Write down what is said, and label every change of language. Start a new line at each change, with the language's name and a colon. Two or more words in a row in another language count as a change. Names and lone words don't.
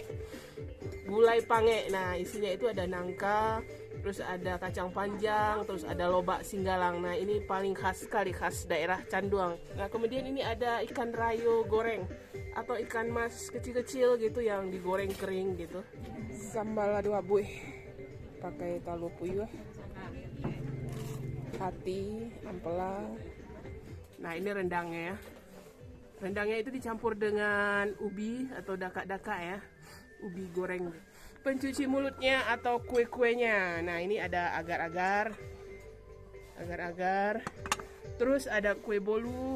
Indonesian: Gulai pange. Nah, isinya itu ada nangka, terus ada kacang panjang, terus ada lobak singgalang. Nah, ini paling khas sekali, khas daerah Canduang. Nah, kemudian ini ada ikan rayo goreng atau ikan mas kecil-kecil gitu yang digoreng kering gitu. Sambal lado abuih pakai talu puyuh, hati, ampela. Nah, ini rendangnya ya. Rendangnya itu dicampur dengan ubi atau dakak-dakak ya, ubi goreng. Pencuci mulutnya atau kue-kuenya. Nah, ini ada agar-agar, terus ada kue bolu.